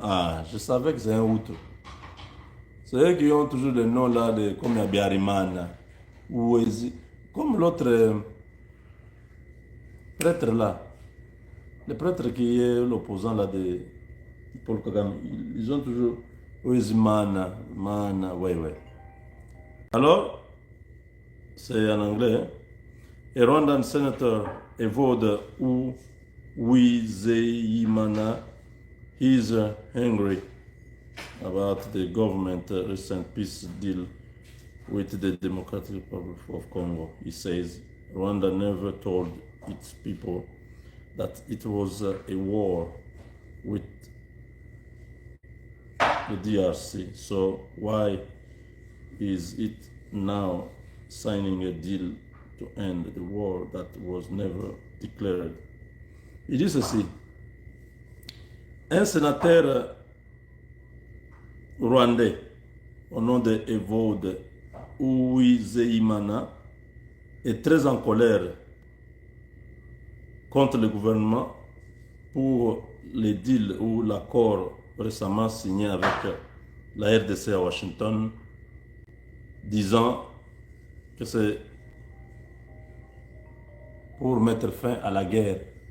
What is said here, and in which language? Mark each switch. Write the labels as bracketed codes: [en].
[fr] Ah, je savais que c'est un Hutu. C'est eux qui ont toujours des noms là, comme Yabiarimana, Ouezi, comme l'autre prêtre là, le prêtre qui est l'opposant là de Paul Kagame, ils ont toujours Ouezi Mana, ouais, ouais. Alors, c'est en anglais, hein? [en] A Rwandan senator Evode Uwizeyimana is angry about the government recent peace deal with the Democratic Republic of Congo. He says Rwanda never told its people that it was a war with the DRC. So why is it now signing a deal to end the war that was never declared? [fr] Il dit ceci. Un sénateur rwandais au nom de Evode Uwizeyimana est très en colère contre le gouvernement pour les deals ou l'accord récemment signé avec la RDC à Washington, disant que c'est pour mettre fin à la guerre.